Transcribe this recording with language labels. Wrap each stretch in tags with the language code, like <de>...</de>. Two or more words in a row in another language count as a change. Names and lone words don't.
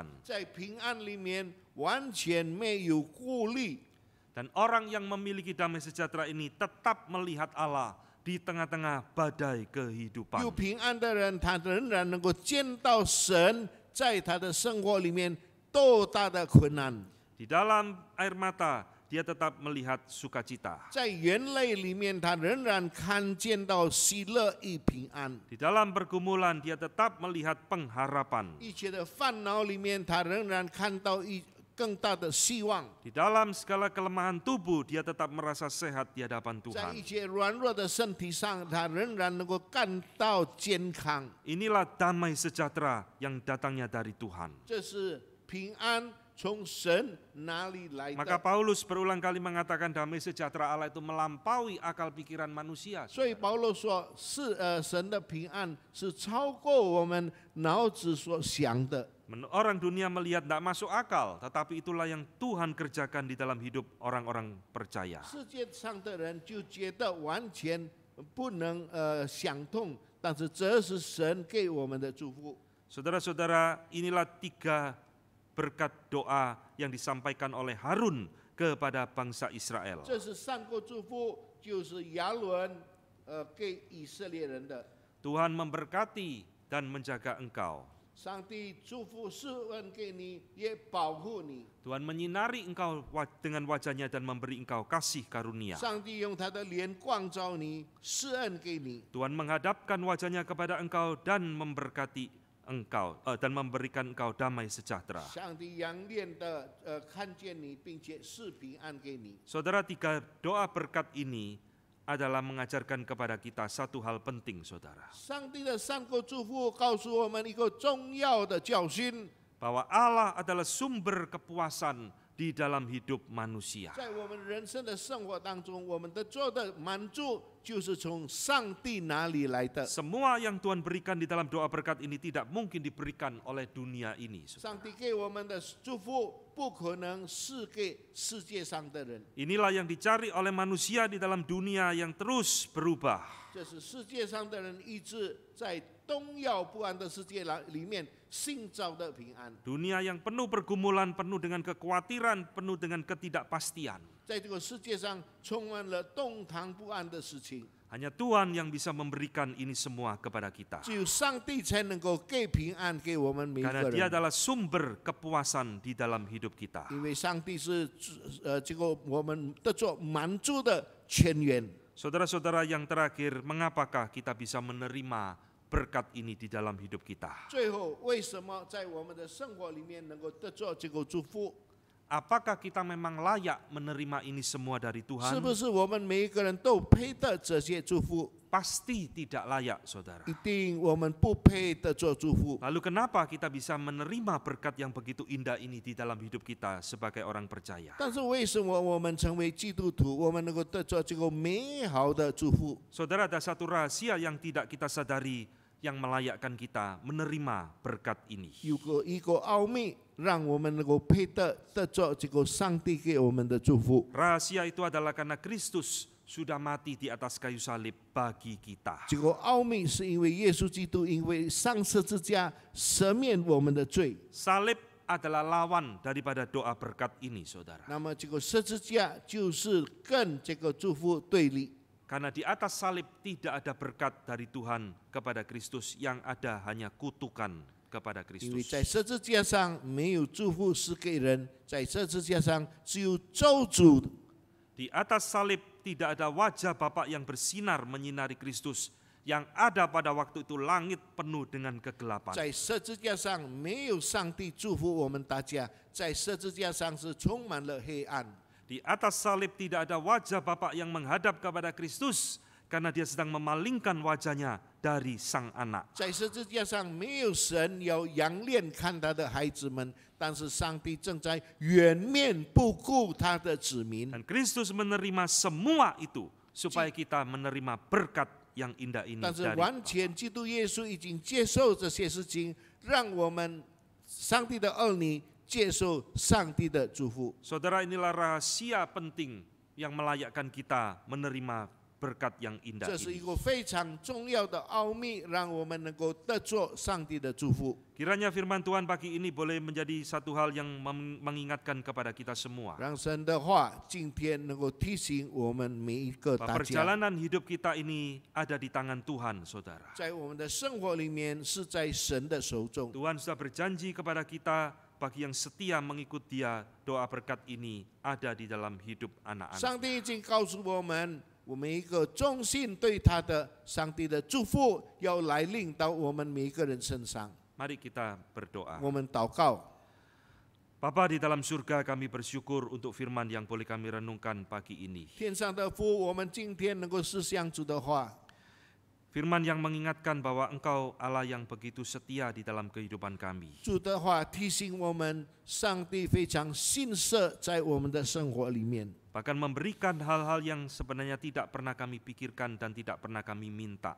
<zh>在平安里面完全没有顾虑，</zh> <id>Dan orang yang memiliki damai sejahtera ini tetap melihat Allah di tengah-tengah badai</id> <zh>有</zh> <id>kehidupan.</id> <zh>平安的人，他仍然能够见到神在他的生活里面多大的困难，</zh> <id>Di dalam air mata dia tetap melihat sukacita.</id> <zh>在眼泪里面，他仍然看见到喜乐与平安。</zh> <id>Di dalam pergumulan dia tetap melihat pengharapan.</id> <zh>一切的烦恼里面，他仍然看到更大的希望。</zh> <id>Di dalam segala kelemahan tubuh dia tetap merasa sehat di hadapan</id> <zh>在</zh> <id>Tuhan.</id> <zh>一切软弱的身体上，他仍然能够感到健康。</zh> <id>Inilah damai sejahtera yang datangnya dari Tuhan.</id> <zh>这是平安从神哪里来</zh> <id>Maka</id> <zh>的？</zh> <id>Paulus berulang kali mengatakan damai sejahtera Allah itu melampaui akal pikiran manusia.</id> <zh>所以保罗说，神的平安是超过我们脑子所想的。</zh> <id>Orang dunia melihat tidak masuk akal, tetapi itulah yang Tuhan kerjakan di dalam hidup orang-orang percaya.</id> <zh>世界上的人就觉得完全不能想通，但是这是神给我们的祝福。</zh> <id>Saudara-saudara, inilah 3 berkat doa yang disampaikan oleh Harun kepada bangsa Israel.</id> <zh>这是3个祝福，就是亚伦给以色列人的。</zh> <id>Tuhan memberkati dan menjaga engkau.</id> <zh>上帝祝福施恩给你，也保护你。</zh> <id>Tuhan menyinari engkau dengan wajahnya dan memberi engkau kasih karunia.</id> <zh>上帝用他的脸光照你，施恩给你。</zh> <id>Tuhan menghadapkan wajahnya kepada engkau dan memberkati engkau dan memberikan engkau damai sejahtera.</id> <zh>上帝仰恋的看见你，并且赐平安给你。</zh> <id>Saudara, 3 doa berkat ini adalah mengajarkan kepada kita satu hal penting, saudara.</id> <zh>上帝的3个祝福告诉我们一个重要的教训，</zh> <id>Bahwa Allah adalah sumber kepuasan di dalam hidup manusia.</id> <zh>在我们人生的生活当中，我们的做的满足就是从上帝哪里来的。</zh> <id>Semua yang Tuhan berikan di dalam doa berkat ini tidak mungkin diberikan oleh dunia ini, saudara.</id> <zh>上帝给我们的祝福不可能是给世界上的人，</zh> <id>Inilah yang dicari oleh manusia di dalam dunia yang terus berubah.</id> <zh>这是世界上的人一直在动摇不安的世界里面寻找的平安。</zh> <id>Dunia yang penuh pergumulan, penuh dengan kekhawatiran, penuh dengan ketidakpastian.</id> <zh>在这个世界上充满了动荡不安的事情，</zh> <id>Hanya Tuhan yang bisa memberikan ini semua kepada kita.</id> <zh>只有上帝才能够给平安给我们每一</zh> <id>Karena</id> <zh>个</zh> <id>Dia</id> <zh>人。</zh> <id>adalah sumber kepuasan di dalam hidup kita.</id> <zh>因为上帝是这个我们的做满足的泉源。</zh> <id>Saudara-saudara yang terakhir, mengapakah kita bisa menerima berkat ini di dalam hidup kita?</id> <zh>最后，为什么在我们的生活里面能够得着这个祝福？</zh> <id>Apakah kita memang layak menerima ini semua dari</id> <zh>是</zh> <id>Tuhan?</id> <zh>不是我们每一个人都配得这些祝福？</zh> <id>Pasti tidak layak, saudara.</id> <zh>一定我们不配得着祝福。</zh> <id>Lalu kenapa kita bisa menerima berkat yang begitu indah ini di dalam hidup kita sebagai orang percaya?</id> <zh>但是为什么我们成为基督徒，我们能够得着这个美好的祝福？</zh> <id>Saudara, ada satu rahasia yang tidak kita sadari yang melayakkan kita menerima berkat ini.</id> <zh>有一个奥秘，让我们能够配得着这个上帝给我们的祝福。</zh> <id>Rahasia itu adalah karena Kristus sudah mati di atas kayu salib bagi kita.</id> <zh>这个奥秘是因为耶稣基督因为上十字架赦免我们的罪。</zh> <id>Salib adalah lawan daripada doa berkat ini, saudara.</id> <zh>那么这个十字架就是跟这个祝福对立。</zh> <id>Karena di atas salib tidak ada berkat dari Tuhan kepada Kristus, yang ada hanya kutukan kepada</id> <zh>因为</zh> <id>Kristus.</id> <zh>在十字架上没有祝福是给人，在十字架上只有咒诅。</zh> <id>Di atas salib tidak ada wajah Bapa yang bersinar menyinari Kristus, Yang ada pada waktu itu langit penuh dengan kegelapan.</id> <zh>在十字架上没有上帝祝福我们大家，在十字架上是充满了黑暗。</zh> <id>Di atas salib tidak ada wajah Bapa yang menghadap kepada Kristus karena dia sedang memalingkan wajahnya dari Sang Anak.</id> <zh>在十字架上没有神要仰脸看他的孩子们，但是上帝正在远面不顾他的子民。</zh> <id>Dan Kristus menerima semua itu supaya kita menerima berkat yang indah ini</id> <zh>但是</zh> <id>dari</id> <zh>完全基督耶稣已经接受这些事情，让我们上帝的儿女接受上帝的祝福。</zh> <id>Saudara, inilah rahasia penting yang melayakkan kita menerima berkat yang indah</id> <zh>这是一</zh> <id>ini.</id> <zh>个非常重要的奥秘，让我们能够得着上帝的祝福。</zh> <id>Kiranya firman Tuhan pagi ini boleh menjadi satu hal yang mengingatkan kepada kita semua.</id> <zh>让神的话今天能够提醒我们每一个</zh> <id>Bahwa</id> <zh>大家，</zh> <id>perjalanan hidup kita ini ada di tangan Tuhan, saudara.</id> <zh>在我们的生活里面是在神的手中。</zh> <id>Tuhan sudah berjanji kepada kita, bagi yang setia mengikut Dia, doa berkat ini ada di dalam hidup anak-anak.</id> <zh>上帝已经告诉我们，我们一个忠心对他的上帝的祝福要来临到我们每一个人身上。</zh> <id>Mari kita berdoa.</id> <zh>我们祷告，</zh> <id>Bapa di dalam surga, kami bersyukur untuk firman yang boleh kami renungkan pagi ini.</id> <zh>天上的父，我们今天能够思想主的话，</zh> <id>Firman yang mengingatkan bahwa Engkau Allah yang begitu setia di dalam kehidupan kami.</id> <zh>主的话提醒我们，上帝非常信实在我们的生活里面，</zh> <id>Bahkan memberikan hal-hal yang sebenarnya tidak pernah kami pikirkan dan tidak pernah kami minta.</id>